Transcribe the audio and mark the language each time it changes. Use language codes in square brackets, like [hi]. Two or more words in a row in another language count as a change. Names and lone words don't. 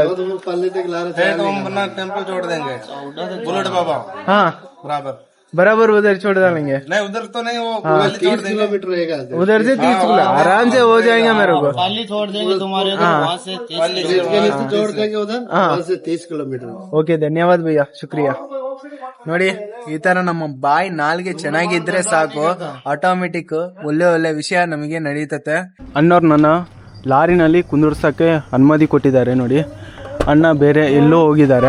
[hi] तो हम अपना टेम्पो छोड़ देंगे बुलेट बाबा. हाँ, बराबर उधर छोड़ डालेंगे. नहीं उधर तो नहीं, वो 30 किलोमीटर रहेगा उधर से 30 किलो आराम से हो जाएगा मेरे को. पाली छोड़ देंगे तुम्हारे उधर, वहाँ से 30 छोड़ देंगे उधर, वहाँ से 30 किलोमीटर. [kn] ಓಕೆ ಧನ್ಯವಾದ ಭಯ್ಯ ಶುಕ್ರಿಯಾ. ನೋಡಿ, ಈ ತರ ನಮ್ಮ ಬಾಯಿ ನಾಲ್ಗೆ ಚೆನ್ನಾಗಿದ್ರೆ ಸಾಕು, ಆಟೋಮೆಟಿಕ್ ಒಳ್ಳೆ ವಿಷಯ ನಮಗೆ ನಡೀತತೆ. ಅಣ್ಣವ್ರು ನನ್ನ ಲಾರಿನಲ್ಲಿ ಕುಂದಿರ್ಸಕ್ಕೆ ಅನುಮತಿ ಕೊಟ್ಟಿದ್ದಾರೆ ನೋಡಿ. ಅಣ್ಣ ಬೇರೆ ಎಲ್ಲೋ ಹೋಗಿದ್ದಾರೆ.